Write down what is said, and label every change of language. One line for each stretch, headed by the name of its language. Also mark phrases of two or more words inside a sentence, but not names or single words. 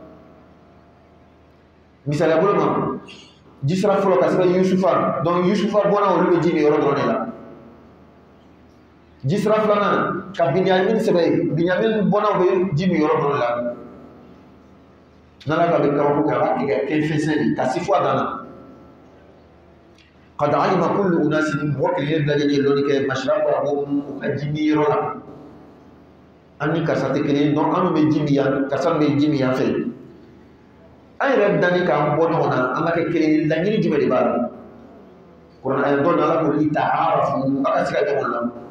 Bambara: misaliya bolo ma jisira fɔlɔ ka sɛbɛn Yusufa donc Yusufa bɔnna olu bɛ ji min yɔrɔ dɔrɔn de la jisira filanan ka Binyamin sɛbɛn Binyamin bɔnnaw bɛ ji min yɔrɔ dɔrɔn de la n'ala ka bɛ kabako kɛ a b'a kɛ kɛ fɛnsɛn de ka si fɔ a dan na
Arabic: قد علم كل أناس
Bambara: mɔgɔ kelen lajɛlen ye lɔnni kɛ mashrabahum u ka ji min yɔrɔ la an ni karisa tɛ kelen donc an bɛ ji min yan karisa bɛ ji min yan fɛ an yɛrɛ danni k'an bɔ ɲɔgɔn na an ka kɛ kelen laɲini jumɛn de b'a la kuranɛ ayɛ dɔ n'ala ko lita'arafu a ka se ka ɲɔgɔn la